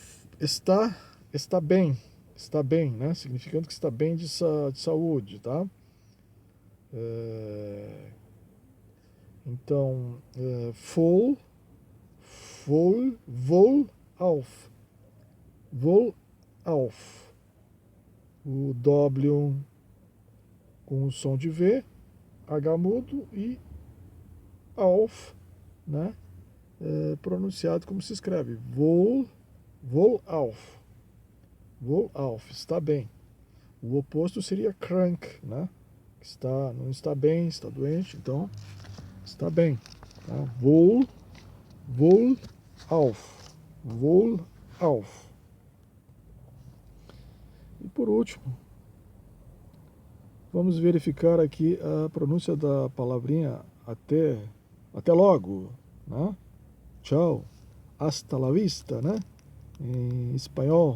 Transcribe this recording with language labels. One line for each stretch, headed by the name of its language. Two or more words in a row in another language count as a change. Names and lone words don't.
Portuguese: Está bem, né? Significando que está bem de saúde, tá? Então,
German: voll auf. Voll auf.
Portuguese: O W com o som de V, H mudo e auf, né? Pronunciado como se escreve.
German: Voll auf. Voll auf.
Portuguese: Está bem. O oposto seria krank, né? Não está bem, está doente, então está bem. Tá?
German: Wohl auf. Wohl auf.
Portuguese: E por último, vamos verificar aqui a pronúncia da palavrinha até logo, né? Tchau.
Spanish: Hasta la vista,
Portuguese: né? Em espanhol.